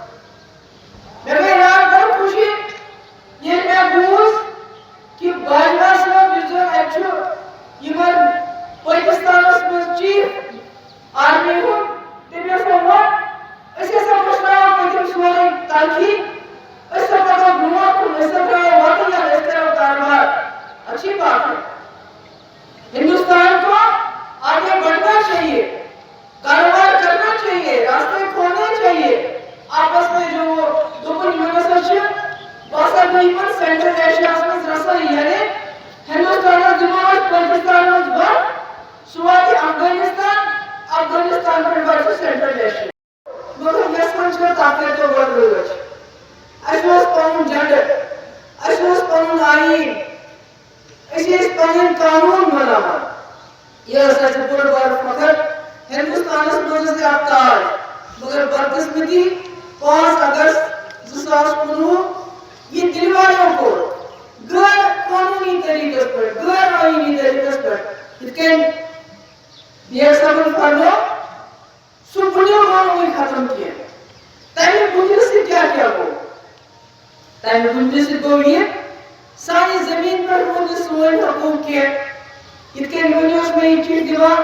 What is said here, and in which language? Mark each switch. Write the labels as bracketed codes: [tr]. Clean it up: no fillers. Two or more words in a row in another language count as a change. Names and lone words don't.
[ks] مےٚ گٔے راتھ بڑٕ خوشی ییٚلہِ مےٚ بوٗز کہ باجوا صٲب یُس زن اَتہِ چھُ یِمن پٲکِستانس منٛز چیف آرمی ہُنٛد تٔمۍ ہسا ووٚن أسۍ ہسا مٔشراوو پٔتِم سورُے تلخی أسۍ ہسا پکو برونٛٹھ کُن أسۍ ہسا ترٛاوو وتٕے أسۍ کرو کاروبار [ur] اچھی بات ہے ہندوستان کو آگے بڑھنا چاہیے کاروبار کرنا چاہیے راستے کھولنے چاہیے آپس میں جو وہ [ks] دوپن یونیورسٹی چھِ باسان بہٕ یِمن سینٹرل ایشیاہس منٛز رسٲیی یعنی ہندوستانس دِمو أسۍ پٲکستان منٛز بنٛد سُہ واتہِ افغانستان پٮ۪ٹھ واتہِ سینٹرل ایشیا مگر یژھان چھِ تتھ کٔرۍتو گۄڈٕ رٲچھ اَسہِ اوس پنُن جنڈٕ اَسہِ اوس پنُن آیٖن أسۍ ٲسۍ پنٕنۍ قانوٗن بناوان یہِ ٲس اَسہِ بوٚڑ بارٕ فخر ہندوستانس منٛز ٲسۍ اکھ تاج مگر بدقسمتی 5 اگست 2019 [ur] یہ دل والوں کو غیر قانونی طریقے پر غیر آئینی طریقے پر [ks] یِتھ کٔنۍ ڈیر صٲبن فرمو سُہ بُنیو گوٚو نہٕ ختم کینٛہہ تمہِ بُنیہِ سۭتۍ کیٛاہ گوٚو تمہِ بُنیہِ سۭتۍ گوٚو یہِ سانہِ زٔمیٖن پٮ۪ٹھ روٗد نہٕ سون حقوٗق کینٛہہ یِتھ کٔنۍ وۄنۍ اوس مےٚ یہِ چِٹھ دِوان